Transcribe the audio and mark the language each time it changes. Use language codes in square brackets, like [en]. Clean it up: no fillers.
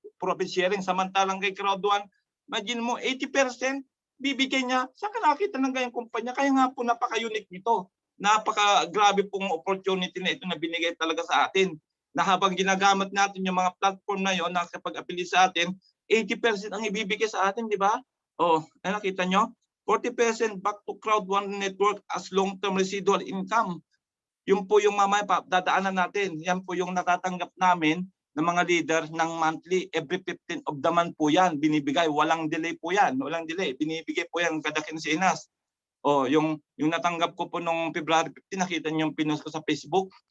[tl] Profit sharing, samantalang kay Crowd One, imagine mo 80% bibigay niya. Saan ka nakita ng ganyang kumpanya? Kaya nga po napaka-unique nito. Napaka-grabe pong opportunity na ito na binigay talaga sa atin. Na habang ginagamit natin yung mga platform na yon na kapag-apili sa atin, 80% ang ibibigay sa atin, di ba? Oh, nakita nyo? [en] 40% back to Crowd One Network as long-term residual income. [tl] Yun po yung mamaya dadaanan natin. Yan po yung natatanggap namin ng mga leader ng monthly. Every 15th of the month po yan. Binibigay. Walang delay po yan. Walang delay. Binibigay po yan kada kinsinas. Oh, yung natanggap ko po nung February 15, nakita niyo yung pinost ko sa Facebook.